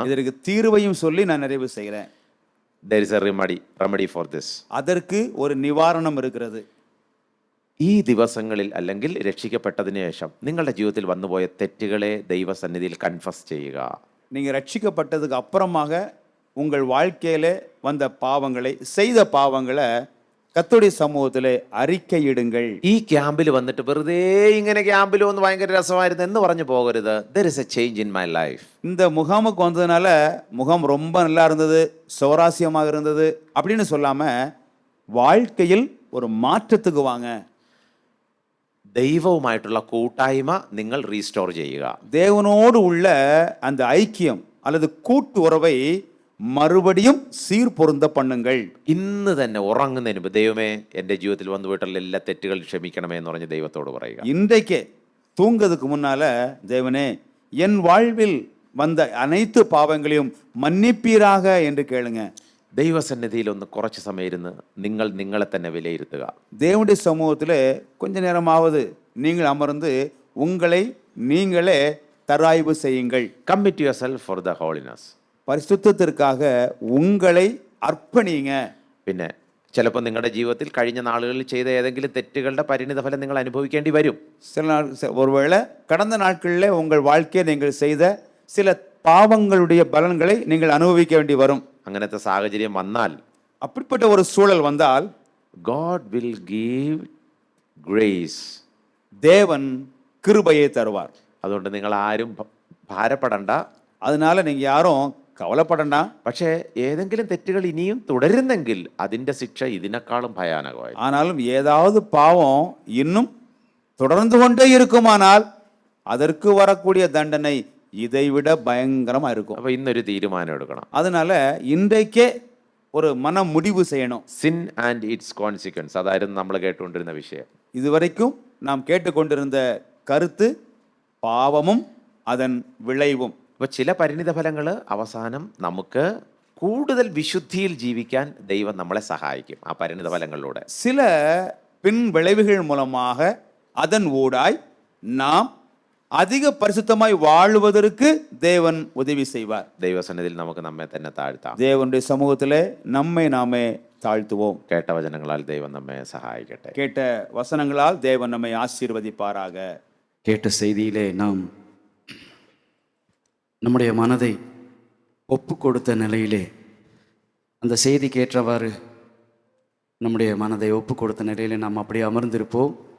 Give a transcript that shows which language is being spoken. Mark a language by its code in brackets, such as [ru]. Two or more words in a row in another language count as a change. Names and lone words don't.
[ta] இதற்கு தீர்வையும் சொல்லி நான் நிறைவு செய்கிறேன். [en] There is a remedy for this. [ta] அதற்கு ஒரு நிவாரணம் இருக்கிறது. [ml] ഈ ദിവസങ്ങളിൽ അല്ലെങ്കിൽ രക്ഷിക്കപ്പെട്ടതിന് ശേഷം നിങ്ങളുടെ ജീവിതത്തിൽ വന്നുപോയ തെറ്റുകളെ ദൈവസന്നിധിയിൽ കൺഫസ് ചെയ്യുക. [ta] நீங்க ரட்சிக்கப்பட்டதுக்கு அப்புறமாக உங்கள் வாழ்க்கையில வந்த பாவங்களை, செய்த பாவங்களை கர்த்தருடைய சமூகத்திலே அறிக்கையிடுங்கள். [ml] ഈ ക്യാമ്പിൽ വന്നിട്ട് വെറുതെ ഇങ്ങനെ ക്യാമ്പിൽ വന്ന് ഭയങ്കര രസമായിരുന്നു എന്ന് പറഞ്ഞു പോകരുത്. [en] There is a change in my life. [ta] இந்த முகாமுக்கு வந்ததுனால முகாம் ரொம்ப நல்லா இருந்தது, சுவாரஸ்யமாக இருந்தது அப்படின்னு சொல்லாம வாழ்க்கையில் ஒரு மாற்றத்துக்கு வாங்க. [ml] ദൈവവുമായിട്ടുള്ള കൂട്ടായ്മ നിങ്ങൾ റീസ്റ്റോർ ചെയ്യുക. [ta] தேவனோடு உள்ள அந்த ஐக்கியம் அல்லது கூட்டு உறவை மறுபடியும் சீர்பொருந்த பண்ணுங்கள். [ml] ഇന്ന് തന്നെ ഉറങ്ങുന്നതിന് മുമ്പ് ദൈവമേ എൻ്റെ ജീവിതത്തിൽ വന്നു പോയിട്ടുള്ള എല്ലാ തെറ്റുകൾ ക്ഷമിക്കണമേ എന്ന് പറഞ്ഞ് ദൈവത്തോട് പറയുക. [ta] இன்றைக்கே தூங்குறதுக்கு முன்னால, தேவனே என் வாழ்வில் வந்த அனைத்து பாவங்களையும் மன்னிப்பீராக என்று கேளுங்க. [ml] ദൈവസന്നിധിയിൽ ഒന്ന് കുറച്ച് സമയം ഇരുന്ന് നിങ്ങൾ നിങ്ങളെ തന്നെ വിലയിരുത്തുക. [ta] தேவனுடைய சமூகத்திலே கொஞ்ச நேரமாவது நீங்கள் அமர்ந்து உங்களை நீங்களே தராய்வு செய்யுங்கள். [en] commit your self for the holiness. [ta] பரிசுத்தத்திற்காக உங்களை அர்ப்பணிங்க. [ml] പിന്നെ ചിലപ്പോൾ നിങ്ങളുടെ ജീവിതത്തിൽ കഴിഞ്ഞ നാളുകളിൽ ചെയ്ത ഏതെങ്കിലും തെറ്റുകളുടെ പരിണിതഫലം നിങ്ങൾ അനുഭവിക്കേണ്ടി വരും. [ta] சில நாள் ஒருவேளை கடந்த நாட்களில் உங்கள் வாழ்க்கையை நீங்கள் செய்த சில பாவங்களுடைய பலன்களை நீங்கள் அனுபவிக்க வேண்டி வரும். [ml] അങ്ങനത്തെ സാഹചര്യം വന്നാൽ [ta] அப்படிப்பட்ட ஒரு சூழல் வந்தால் [en] God will give grace. [ta] தேவன் கிருபையை தருவார். [ml] അതുകൊണ്ട് നിങ്ങൾ ആരും ഭാരപ്പെടണ്ട. [ta] அதனால நீங்க யாரும் கவலைப்படண்டா. [ml] പക്ഷേ ഏതെങ്കിലും തെറ്റുകൾ ഇനിയും തുടരുന്നെങ്കിൽ അതിൻ്റെ ശിക്ഷ ഇതിനേക്കാളും ഭയാനകമായി. [ta] ஆனாலும் ஏதாவது பாவம் இன்னும் தொடர்ந்து கொண்டே இருக்குமானால் அதற்கு வரக்கூடிய தண்டனை இதைவிட பயங்கரமா இருக்கும். [ml] അപ്പോൾ ഇന്നൊരു തീരുമാനം എടുക്കണം. [ta] அதனால இன்றைக்கே ஒரு மன முடிவு செய்யணும். [en] sin and its consequence, [ml] അതായിരുന്നു നമ്മൾ കേട്ടുകൊണ്ടിരുന്ന വിഷയം. [ta] இதுவரைக்கும் நாம் கேட்டுக்கொண்டிருந்த கருத்து பாவமும் அதன் விளைவும். [ml] അപ്പോൾ ചില പരിണിതഫലങ്ങൾ അവസാനം നമുക്ക് കൂടുതൽ വിശുദ്ധിയിൽ ജീവിക്കാൻ ദൈവം നമ്മളെ സഹായിക്കും ആ പരിണിതഫലങ്ങളിലൂടെ. [ta] சில பின் விளைவுகள் மூலமாக அதன் ஊடாய் நாம் அதிக பரிசுத்தமாய் வாழுவதற்கு தேவன் உதவி செய்வார். [ml] ദൈവസന്നിധിയിൽ നമുക്ക് നമ്മെ തന്നെ താഴ്ത്താം. [ta] தேவனுடைய சமூகத்திலே நம்மை நாமே தாழ்த்துவோம். [ml] കേട്ട വചനങ്ങളാൽ ദൈവം നമ്മെ സഹായിക്കട്ടെ. [ta] கேட்ட வசனங்களால் தேவன் நம்மை ஆசீர்வதிப்பாராக. கேட்ட செய்தியிலே நாம் நம்முடைய மனதை ஒப்பு கொடுத்த நிலையிலே, அந்த செய்திக்கு ஏற்றவாறு நம்முடைய மனதை ஒப்பு கொடுத்த நிலையிலே நாம் அப்படியே அமர்ந்திருப்போம்.